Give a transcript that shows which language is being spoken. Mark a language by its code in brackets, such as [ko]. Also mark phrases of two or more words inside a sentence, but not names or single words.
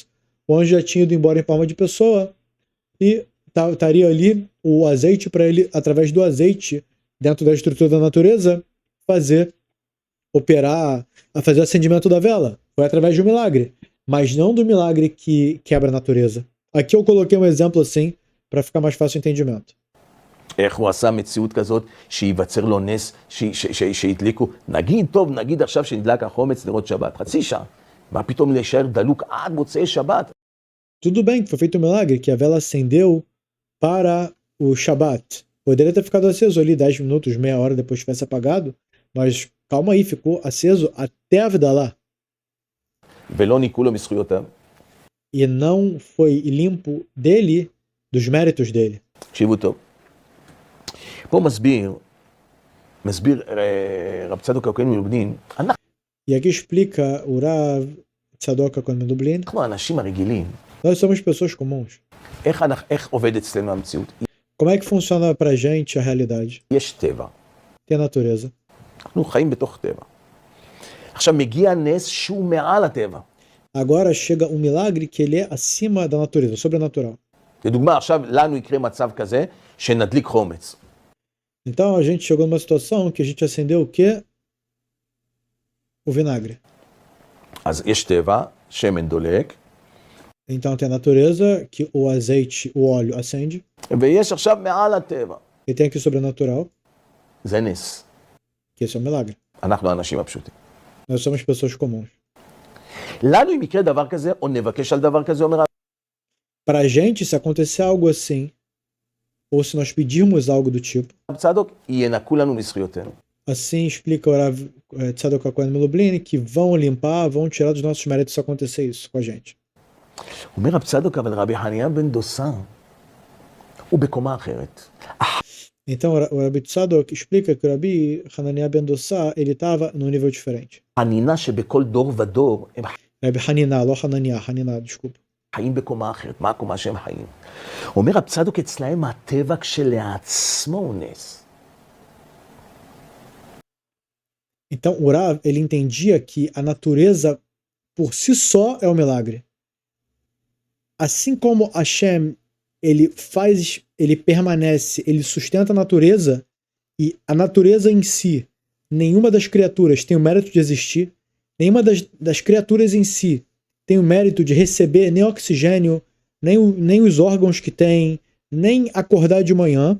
[pt] O anjo já tinha ido embora em forma de pessoa e estaria ali o azeite para ele, através do azeite, dentro da estrutura da natureza, fazer o acendimento da vela. Foi através de um milagre, mas não do milagre que quebra a natureza. Aqui eu coloquei um exemplo assim, para ficar mais fácil o entendimento. [he] איך הוא עשה מציאות כזאת שיווצר לו נס שהדליקו, נגיד עכשיו שנדלק החומץ לראות שבת, חצי שעה, מה פתאום להישאר דלוק עד מוצאי שבת? [pt] Tudo bem que foi feito um milagre, que a vela acendeu para o Shabat. Poderia ter ficado aceso ali 10 minutos, meia hora depois tivesse apagado, mas calma aí, ficou aceso até a Havdalah. [he] ולא ניקו לו מזכויותיו. [pt] E não foi limpo dele, dos méritos dele. [he] תקשיבו טוב. פה מסביר רב צדוק הכהן מלובלין, [pt] E aqui explica o Rav Tzadok HaKohen Melublin. [he] אנחנו האנשים הרגילים, [pt] Nós somos pessoas comuns. [he] איך עובד אצלנו המציאות? [pt] Como é que funciona pra gente a realidade? [he] יש טבע. Tem a natureza. אנחנו חיים בתוך טבע. עכשיו מגיע נס שהוא מעל הטבע. [pt] Agora chega um milagre que ele é acima da natureza, sobrenatural. [he] לדוגמה, עכשיו לנו יקרה מצב כזה שנדליק חומץ. [pt] Então a gente chegou numa situação que a gente acendeu o quê? O vinagre. [he] אז יש טבע, שמן דולק, [pt] Então tem a natureza, que o azeite, o óleo acende. [he] ויש עכשיו מעל הטבע. [pt] E tem aqui o sobrenatural, [he] זה נס. [pt] que esse é o milagre. [he] אנחנו האנשים הפשוטים. [pt] Nós somos pessoas comuns. [he] לנו אם יקרה דבר כזה, או נבקש על דבר כזה, אומר [pt] Pra gente, se acontecer algo assim, ou se nós pedirmos algo do tipo, [he] רב צדוק, ינקו לנו מזכויותינו. [pt] assim explica o Rav Tzadok HaKohen Melublin, que vão limpar, vão tirar dos nossos méritos se acontecer isso com a gente. [he] אומר רב צדוק, אבל רבי חנינא בן דוסה, הוא בקומה אחרת. [pt] Então o Rabi Tzadok explica que o Rabi Hananiah ben Dossá, ele estava num nível diferente. [he] חנינא שבכל דור ודור, הם [pt] Rabi Hanina, לא חנניה, חנינה, desculpa. [he] חיים בקומה אחרת. מה הקומה שהם חיים? אומר רב צדוק, אצלהם הטבע כשלעצמו הוא נס. [pt] Então o Rav, ele entendia que a natureza por si só é um milagre. Assim como Hashem, ele permanece, ele sustenta a natureza, e a natureza em si, nenhuma das criaturas tem o mérito de existir, nenhuma das criaturas em si tem o mérito de receber nem oxigênio, nem os órgãos que tem, nem acordar de manhã.